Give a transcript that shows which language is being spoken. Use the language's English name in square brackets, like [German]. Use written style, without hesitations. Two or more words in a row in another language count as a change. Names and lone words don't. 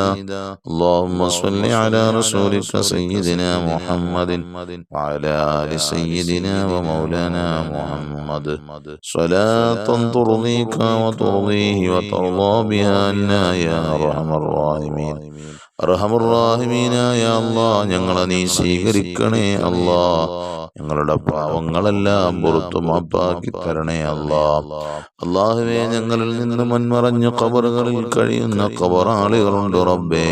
[Arabic] اللهم صل على رسولك سيدنا محمد وعلى آل سيدنا ومولانا محمد صلاة ترضيك وترضيه وترضى بها عنا يا أرحم الراحمين. [Malayalam] അർഹമുർറാഹിമീനായ അല്ലാഹ്, ഞങ്ങളെ നീ സ്വീകരിക്കണേ അല്ലാഹ്. ഞങ്ങളുടെ പാവങ്ങളെല്ലാം പുറത്തു മാപ്പാക്കി തരണേ അല്ലാഹ്. അല്ലാഹുവേ, ഞങ്ങളിൽ നിന്ന് മൺമറഞ്ഞ ഖബറുകളിൽ കഴിയുന്ന ഖബറാളികളുണ്ട് റബ്ബേ.